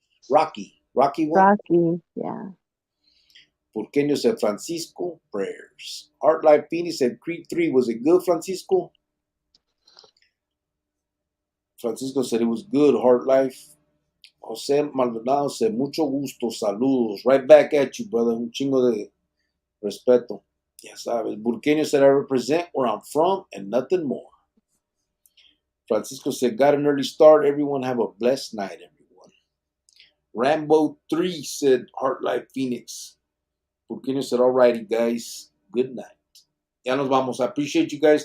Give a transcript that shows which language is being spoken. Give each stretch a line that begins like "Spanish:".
English: Rocky. Rocky one? Rocky, yeah. Burqueño said, Francisco, prayers. Heart Life Phoenix said, Creed 3, was it good, Francisco? Francisco said, it was good, Heart Life. Jose Maldonado said,
Spanish: mucho gusto, saludos.
English: Right back at you, brother.
Spanish: Un chingo de respeto. Ya sabes.
English: Burqueño said, I represent where I'm from and nothing more. Francisco said, got an early start. Everyone have a blessed night, everyone. Rambo 3 said, Heart Life Phoenix. Burqueño said, alrighty, guys. Good night.
Spanish: Ya nos vamos.
English: I appreciate you guys.